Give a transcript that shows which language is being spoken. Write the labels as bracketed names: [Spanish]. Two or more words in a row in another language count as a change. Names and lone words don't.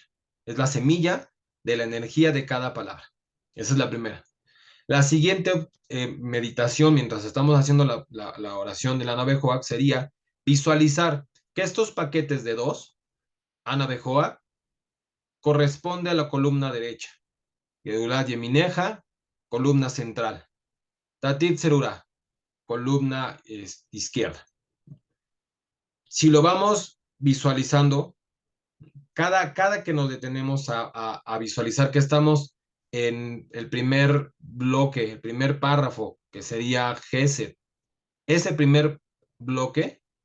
[Spanish] Es la semilla de la energía de cada palabra. Esa es la primera. La siguiente meditación, mientras estamos haciendo la oración de la nave Joac, sería visualizar que estos paquetes de 2, Ana Bejoa, corresponde a la columna derecha. [Hebrew] Gedulat Yemineja, [Spanish] columna central. [Hebrew] Tatit Serura, [Spanish] columna izquierda. Si lo vamos visualizando, cada que nos detenemos a visualizar que estamos en el primer bloque, el primer párrafo, que sería Gesed, ese primer bloque,